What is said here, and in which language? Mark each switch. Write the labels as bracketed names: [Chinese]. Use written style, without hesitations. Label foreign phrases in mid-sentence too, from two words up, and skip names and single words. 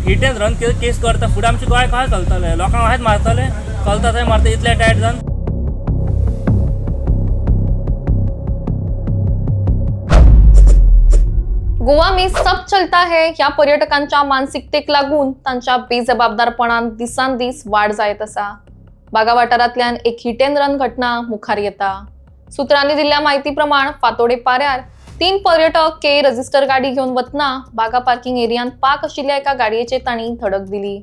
[English] hit and run [Konkani] केस करता फुडें आमचें गोंय कशें चलतलें, लोकांक अशेंच मारतले, चलता थंय मारता इतले टायट जावन. [Hindi] गोवा में सब चलता है [Konkani] ह्या पर्यटकांच्या मानसिकतेक लागून तांच्या बेजबाबदारपणान दिसान दीस वाढ जायत आसा. बागा वाठारांतल्यान एक [English] hit and run [Konkani] घटना मुखार येता. सुत्रांनी दिल्ल्या माहिती प्रमाण फातोडे पाऱ्यार 3 पर्यटक के रजिस्टर गाडी घेवन वतना बागा पार्किंग एरियान पार्क आशिल्ल्या एका गाडयेचेर तांणी धडक दिली.